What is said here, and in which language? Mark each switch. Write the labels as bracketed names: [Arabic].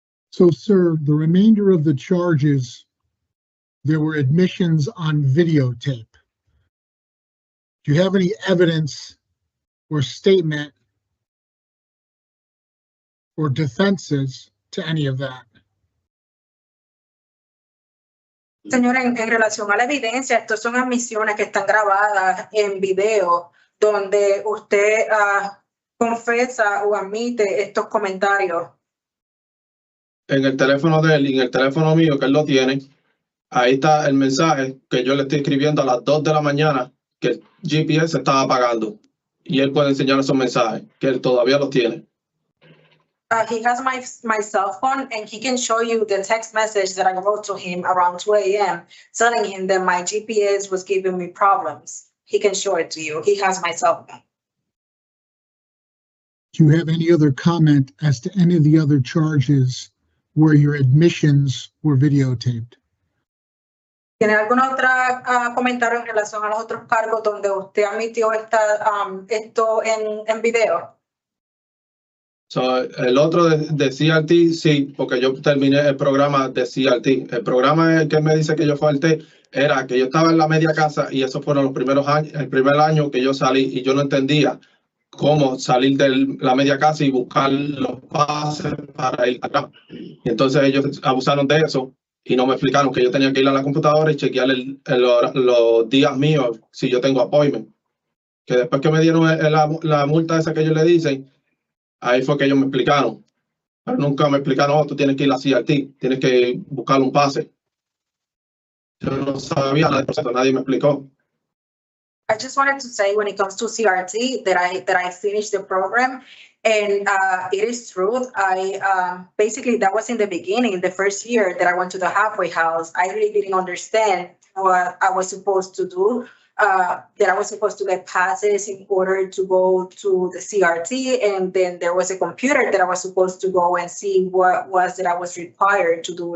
[English] So, sir, the remainder of the charges, there were admissions on videotape. Do you have any evidence or statement or defenses to any of that? [Spanish] Señora, en relación a la evidencia, estas son admisiones que están grabadas en video, donde usted confesa o admite estos comentarios. En el teléfono de él y en el teléfono mío, que él lo tiene, ahí está el mensaje que yo le estoy escribiendo a las 2 de la mañana, que el GPS estaba apagando. Y él puede enseñar esos mensajes, que él todavía los tiene. [English] He has my cell phone, and he can show you the text message that I wrote to him around 2 a.m. telling him that my GPS was giving me problems. He can show it to you. He has my cell phone. Do you have any other comment as to any of the other charges where your admissions were videotaped? [Spanish] ¿Tiene algún otro comentario en relación a los otros cargos donde usted admitió esto en video? So, el otro de CRT, sí, porque yo terminé el programa de CRT. El programa que me dice que yo falté era que yo estaba en la media casa, y esos fueron los primeros años, el primer año que yo salí, y yo no entendía cómo salir de la media casa y buscar los pases para ir atrás. Y entonces ellos abusaron de eso y no me explicaron que yo tenía que ir a la computadora y chequear los días míos si yo tengo appointment. Que después que me dieron la multa esa que ellos le dicen, ahí fue que ellos me explicaron. Pero nunca me explicaron, tú tienes que ir a CRT, tienes que buscar un pase. Yo no sabía nada del proceso, nadie me explicó. [English] I just wanted to say, when it comes to CRT, that I finished the program, and it is true. Basically, that was in the beginning, the first year that I went to the halfway house. I really didn't understand what I was supposed to do. That I was supposed to get passes in order to go to the CRT, and then there was a computer that I was supposed to go and see what was that I was required to do.